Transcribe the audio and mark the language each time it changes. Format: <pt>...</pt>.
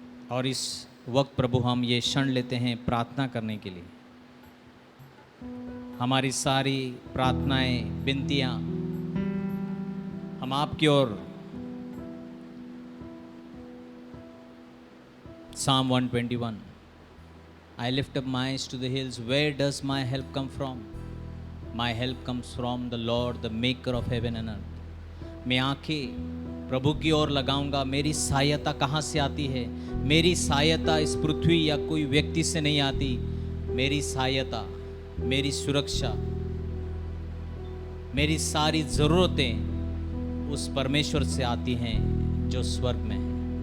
<hi>और इस वक्त प्रभु हम ये क्षण लेते हैं प्रार्थना करने के लिए। हमारी सारी प्रार्थनाएं, विनतियां हम आपकी ओर।</hi> <en>Psalm 121, I lift up my eyes to the hills, where does my help come from? My help comes from the Lord, the maker of heaven and earth.</en> <hi>मैं आंखें प्रभु की ओर लगाऊंगा, मेरी सहायता कहाँ से आती है? मेरी सहायता इस पृथ्वी या कोई व्यक्ति से नहीं आती। मेरी सहायता, मेरी सुरक्षा, मेरी सारी ज़रूरतें उस परमेश्वर से आती हैं जो स्वर्ग में है।</hi>